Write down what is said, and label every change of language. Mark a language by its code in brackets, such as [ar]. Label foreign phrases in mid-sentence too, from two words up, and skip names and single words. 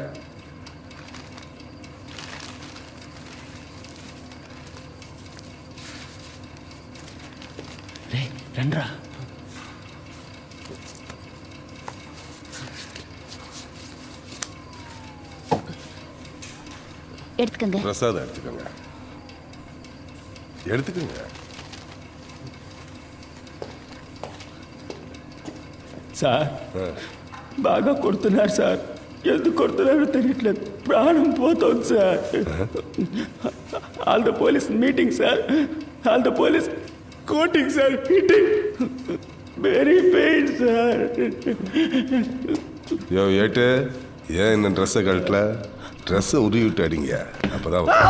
[ta] ரெண்டா எடுத்துக்கோங்க. பிரசாதம் எடுத்துக்கோங்க. எடுத்துக்கோங்க. [te] సార్ బాగా కొడుతున్నారు సార్. ఎందుకు కొడుతున్నారో తెలియట్లేదు, ప్రాణం పోతుంది సార్. [en] all the police meeting sir, all the police coting sir, hitting very pain sir. [ta] யோ ஏட்டு, ஏன் இந்த ட்ரெஸ்ஸை கழட்டல? ட்ரெஸ்ஸை உருவி விட்டு அடிங்க, அப்போதான்